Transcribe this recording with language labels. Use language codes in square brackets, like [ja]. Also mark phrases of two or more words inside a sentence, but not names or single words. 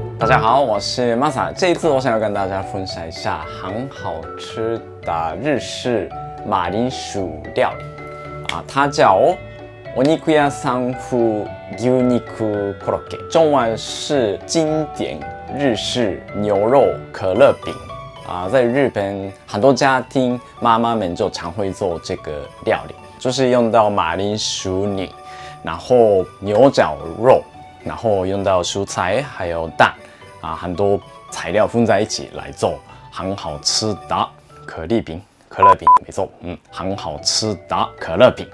[zh] 家好，我是 Masa。这一次我想要跟大家分享一下很好吃的日式马铃薯料理它叫 [ja] お肉屋さん風牛肉コロッケ， [zh] 中文是经典日式牛肉可乐饼在日本很多家庭妈妈们就常会做这个料理，就是用到马铃薯泥，然后牛角肉，然后用到蔬菜还有蛋很多材料混在一起来做很好吃的可乐饼，没错，很好吃的可乐饼。